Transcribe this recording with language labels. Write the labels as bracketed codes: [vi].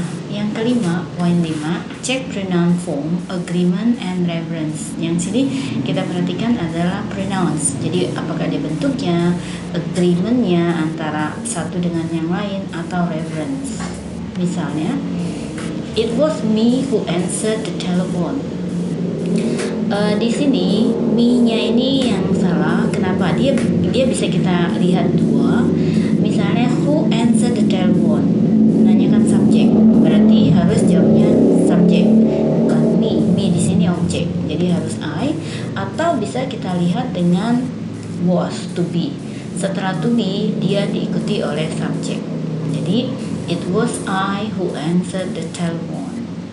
[id] Yang kelima, poin 5, [en] check pronoun form, agreement and reference. [id] Yang sini kita perhatikan adalah pronouns. Jadi apakah dia bentuknya, agreementnya antara satu dengan yang lain, atau reference. [en] Misalnya, it was me who answered the telephone. [id] Di sini me-nya ini yang salah. Kenapa? Dia bisa kita lihat dua. Misalnya [en] who answered the telephone, [id] menanyakan subjek, berarti harus jawabnya subjek, bukan me. Me di sini objek, jadi harus I. Atau bisa bisa kita lihat dengan was, to be. Setelah to be, dia diikuti oleh subjek. [en] Jadi it was I who answered the telephone.